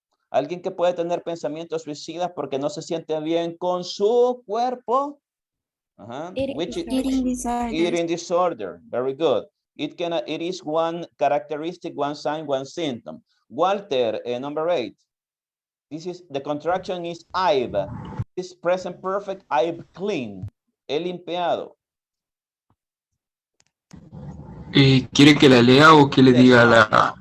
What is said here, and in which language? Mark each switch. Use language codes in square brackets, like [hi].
[es] Alguien que puede tener pensamientos suicidas porque no se siente bien con su cuerpo. [en] Eating disorder. Very good. It is one characteristic, one sign, one symptom. Walter, number 8. The contraction is I've. This present perfect, I've cleaned. [es] He limpiado. ¿Quiere que la lea o que le diga la...?